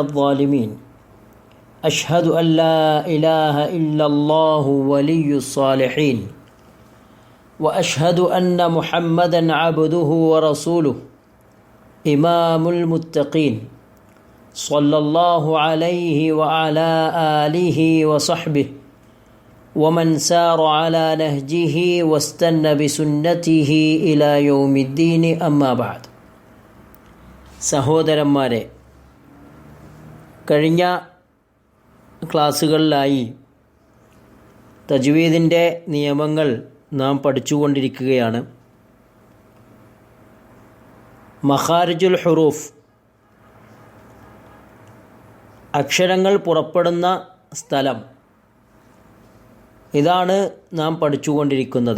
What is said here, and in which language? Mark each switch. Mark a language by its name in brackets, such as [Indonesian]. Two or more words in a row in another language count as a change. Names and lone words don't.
[Arabic] الظالمين أشهد أن لا إله إلا الله ولي الصالحين وأشهد أن محمدا عبده ورسوله إمام المتقين صلى الله عليه وعلى آله وصحبه ومن سار على نهجه واستنى بسنته إلى يوم الدين أما بعد. [Malayalam] സഹോദരന്മാരെ, കഴിഞ്ഞ ക്ലാസ്സുകളിലായി തജ്വീദിൻ്റെ നിയമങ്ങൾ നാം പഠിച്ചുകൊണ്ടിരിക്കുകയാണ്. [Arabic] مخارج الحروف, [Malayalam] അക്ഷരങ്ങൾ പുറപ്പെടുന്ന സ്ഥലം, ഇതാണ് നാം പഠിച്ചുകൊണ്ടിരിക്കുന്നത്.